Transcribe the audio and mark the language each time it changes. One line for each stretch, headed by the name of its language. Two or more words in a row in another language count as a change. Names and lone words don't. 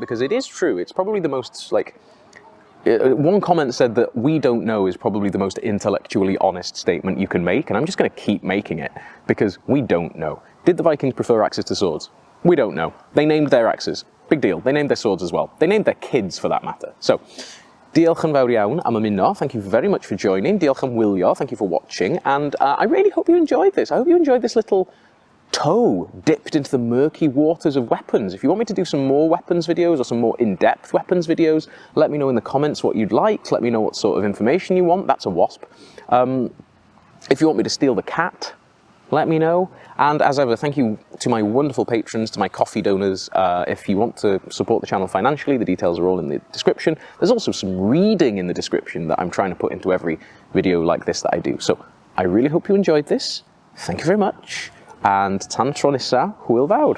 English: Because it is true, it's probably the most, like, one comment said that we don't know is probably the most intellectually honest statement you can make, and I'm just going to keep making it, because we don't know. Did the Vikings prefer axes to swords? We don't know. They named their axes. Big deal. They named their swords as well. They named their kids, for that matter. So,
Welsh: diolch yn fawr iawn am ymuno.
English: Thank you very much for joining.
Welsh: Diolch yn wylio.
English: Thank you for watching. And I really hope you enjoyed this. I hope you enjoyed this little toe dipped into the murky waters of weapons. If you want me to do some more weapons videos or some more in-depth weapons videos, let me know in the comments what you'd like. Let me know what sort of information you want. That's a wasp. If you want me to steal the cat, let me know. And as ever, thank you to my wonderful patrons, to my coffee donors. If you want to support the channel financially, the details are all in the description. There's also some reading in the description that I'm trying to put into every video like this that I do. So I really hope you enjoyed this. Thank you very much.
Welsh: And tan tro nesa, hwyl fawr.